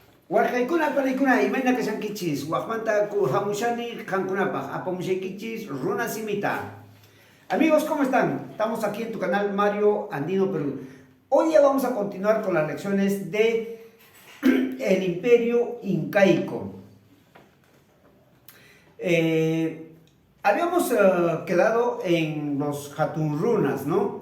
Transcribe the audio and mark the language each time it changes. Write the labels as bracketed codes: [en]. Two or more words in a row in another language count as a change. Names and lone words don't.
[qu] Warkaykuna panikuna imana kashankichis waqmanta hamushani qankunapaq apamushankichis runa simita. [es] Amigos, ¿cómo están? Estamos aquí en tu canal Mario Andino Perú. Hoy ya vamos a continuar con las lecciones de el Imperio Incaico. Habíamos quedado en los Hatunrunas, ¿no?